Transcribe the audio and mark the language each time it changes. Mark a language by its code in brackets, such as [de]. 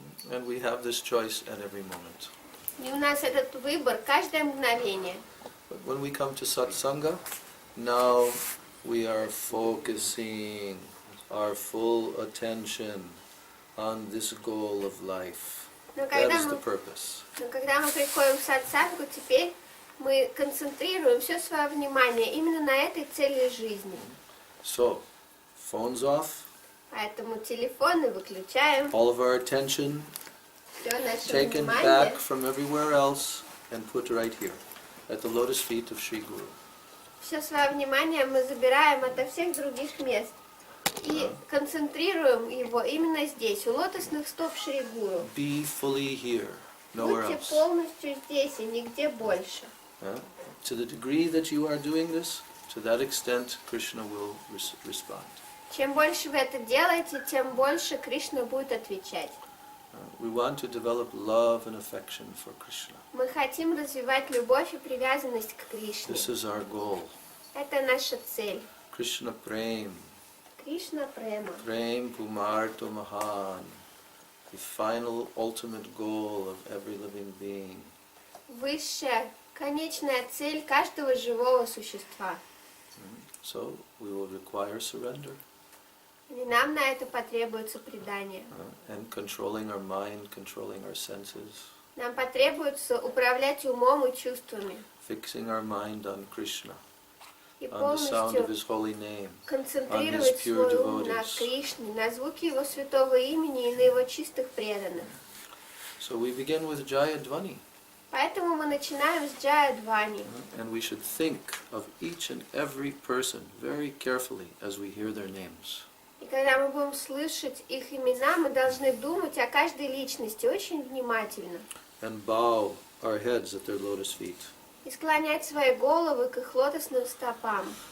[en] And we have this choice at every moment. [ru] И у нас этот выбор каждое мгновение. [en] But when we come to satsanga, now we are focusing our full attention on this goal of life. That is the purpose. [ru] Но когда мы приходим в сатсангу, теперь мы концентрируем все свое внимание именно на этой цели жизни. [en] So, phones off. [ru] Поэтому телефоны выключаем. [en] All of our attention [ru] Все наше [en] taken [ru] внимание. [en] back from everywhere else and put right here, at the lotus feet of Sri Guru. [ru] Все свое внимание мы забираем ото всех других мест и концентрируем его именно здесь, у лотосных стоп Шри Гуру. [en] Be fully here, nowhere [ru] Будьте [en] else. [ru] полностью здесь и нигде больше. [en] To the degree that you are doing this, to that extent Krishna will respond. [ru] Чем больше вы это делаете, тем больше Кришна будет отвечать. [en] We want to develop love and affection for Krishna. [ru] Мы хотим развивать любовь и привязанность к Кришне. [en] This is our goal. [ru] Это наша цель. [en] Krishna Prem. [ru] Кришна Према. [sa] Prem Pumarto Mahan. [en] The final ultimate goal of every living being. [ru] Высшая, конечная цель каждого живого существа. [en] So we will require surrender. [ru] И нам на это потребуется предание. [en] And controlling our mind, controlling our senses. [ru] Нам потребуется управлять умом и чувствами. [en] Fixing our mind on Krishna, [ru] И [en] on the sound of His holy name, [ru] концентрировать свой ум на Кришне, на звуке Его святого имени и на Его чистых преданных. [en] So we begin with Jaya Dhvani. [ru] Поэтому мы начинаем с Джая Двани. [en] And we should think of each and every person very carefully as we hear their names. [ru] И когда мы будем слышать их имена, мы должны думать о каждой личности очень внимательно. [en] And bow our heads at their lotus feet. [ru] И склонять свои головы к их лотосным стопам.